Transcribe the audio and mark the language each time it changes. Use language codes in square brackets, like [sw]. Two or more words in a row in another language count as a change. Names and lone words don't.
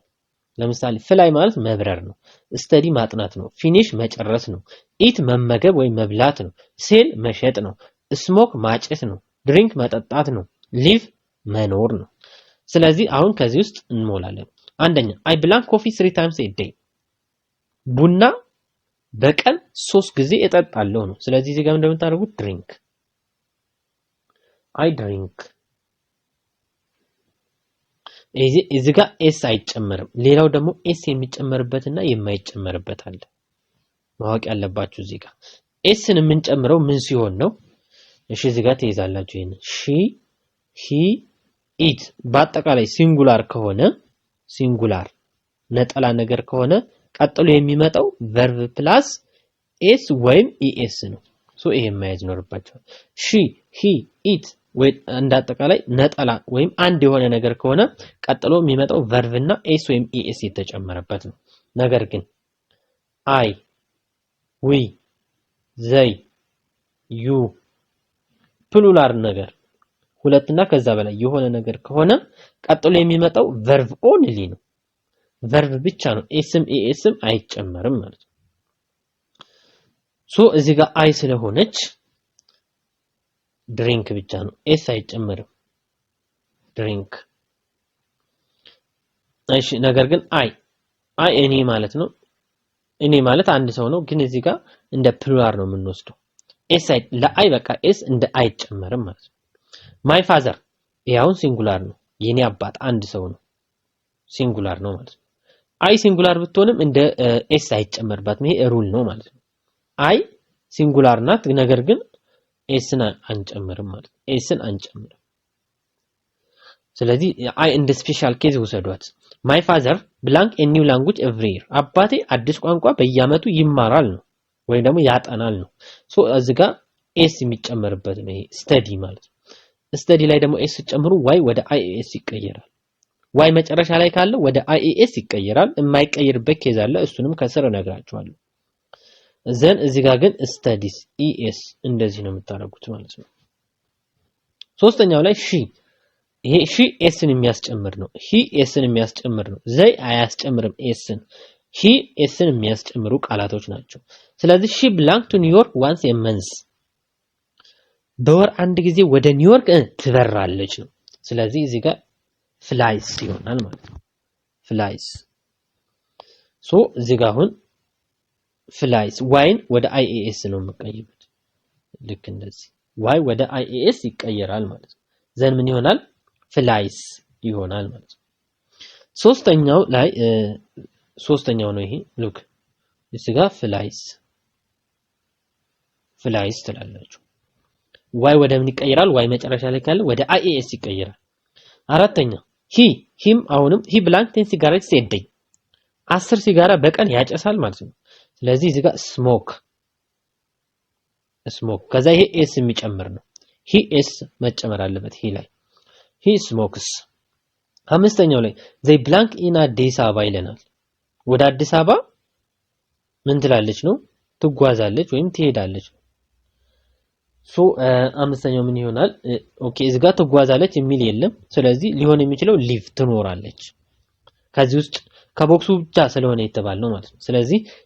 [am] ለምሳሌ ፍላይ ማለት መብረር ነው ስተዲ ማጥናት ነው ፊኒሽ መጨረስ ነው ኢት መመገብ ወይ መብላት ነው ሴል መሸጥ ነው ስሞክ ማጨስ ነው ድሪንክ መጠጣት ነው ሊቭ መኖር ነው ስለዚህ አሁን ከዚህ ውስጥ እንሞላለን አንደኛ [en] I blank coffee 3 times a day [am] ቡና በቀን 3 ጊዜ እጠጣለሁ ነው ስለዚህ እዚህ ጋር እንደምታደርጉት drink [en] I drink [am] እዚህ ጋር s አይጨመርም ሌላው ደግሞ s የሚጨመርበትና የማይጨመርበት አለ ማወቅ ያለባችሁ እዚህ ጋር sን የምንጨምረው ምን ሲሆን ነው እሺ እዚህ ጋር ተይዛላችሁ ይሄን [en] she he it [am] በአጠቃላይ ሲንጉላር ከሆነ ሲንጉላር ነጠላ ነገር ከሆነ ቀጥሎ የሚመጣው [en] verb plus s [am] ወይም es ነው ሶ ይሄ ማየት ይኖርባችኋል [en] she he it [am] ወይ እንዳጠቃላይ ነጠላ ወይም አንድ የሆነ ነገር ከሆነ ቀጥሎ የሚመጣው verb እና s ወይም es የተጨመረበት ነው ነገር ግን [en] I we they you [am] ፕሉራል ነገር ሁለትና ከዛ በላይ የሆነ ነገር ከሆነ ቀጥሎ የሚመጣው [en] verb only [am] ነው verb ብቻ ነው sም esም አይጨመርም ማለት ነው ሶ እዚህ ጋር አይ ስለሆነች ድሪንክ ብቻ ነው s አይጨመርም ድሪንክ እሺ ነገር ግን አይ እኔ ማለት ነው እኔ ማለት አንድ ሰው ነው ግን እዚህ ጋር እንደ ፕሉራል ነው የምንወስደው s ለአይ በቃ s እንደ አይጨመርም ማለት ነው [en] my father [am] ያው ሲንጉላር ነው የኔ አባት አንድ ሰው ነው ሲንጉላር ነው ማለት ነው አይ ሲንጉላር ብትሆንም እንደ ኤስ አይጨመርባትም ይሄ ሩል ነው ማለት ነው አይ ሲንጉላር ናት ነገር ግን ኤስን አንጨምርም ማለት ነው ኤስን አንጨምርም ስለዚህ አይ እንደ [en] special case [am] ወሰዷት [en] my father blank a new language every year [am] አባቴ አዲስ ቋንቋ በየአመቱ ይማራል ነው ወይ ደግሞ ያጠናል ነው ሶ እዚጋ ኤስ የሚጨመርበት ነው ስተዲ ማለት ነው ስተዲ ላይ ደግሞ ኤስ ጨምሩ ዋይ ወደ አይኤስ ይቀየራል ዋይ መጨረሻ ላይ ካለ ወደ አይኤስ ይቀየራል የማይቀየርበት ኬዝ አለ እሱንም ከስር እነግራችኋለሁ ዘን እዚጋ ግን ስተዲስ ኢኤስ እንደዚህ ነው የምታረጉት ማለት ነው ሶስተኛው ላይ ሺ ይሄ ሺ ኤስን የሚያስጨምር ነው ሂ ኤስን የሚያስጨምር ነው ዘይ አያስጨምርም ኤስን ሂ ኤስን የሚያስጨምሩ ቃላቶች ናቸው ስለዚህ [en] she belong to New York once a month [am] በወር አንድ ጊዜ ወደ ኒውዮርክ ትበራለች ነው ስለዚህ እዚህ ጋር flies ይሆናል ማለት ነው flies ሶ እዚህ ጋር አሁን flies ዋይን ወደ አይኤስ ነው የምቀይሩት ልክ እንደዚህ ዋይ ወደ አይኤስ ይቀየራል ማለት ነው ዘን ምን ይሆናል flies ይሆናል ማለት ነው ሶስተኛው ነው ይሄ ሉክ እዚህ ጋር flies ትላላችሁ ዋይ ወደ ምን ይቀየራል ዋይ መጨረሻ ላይ ካለ ወደ አይኤስ ይቀየራል አራተኛው ሂም አሁንም [en] he blank 10 cigarettes a day [am] 10 ሲጋራ በቀን ያጨሳል ማለት ነው ስለዚህ እዚህ ጋር ስሞክ ከዛ ይሄ ኤስ የሚጨምር ነው ሂ ኤስ መጨመር አለበት ሂ ላይ [en] he smokes [am] አምስተኛው ላይ [en] they blank in [am] አዲስ አበባ ይለናል ወደ አዲስ አበባ ምን ትላለች ነው ትጓዛለች ወይም ትሄዳለች ሶ አምስተኛው ምን ይሆናል ኦኬ እዚህ ጋር ትጓዛለች የሚል የለም ስለዚህ ሊሆን የሚችለው ሊቭ ትኖራለች ከዚህ ውስጥ ከቦክሱ ብቻ ስለሆነ የተባለው ማለት ነው ስለዚህ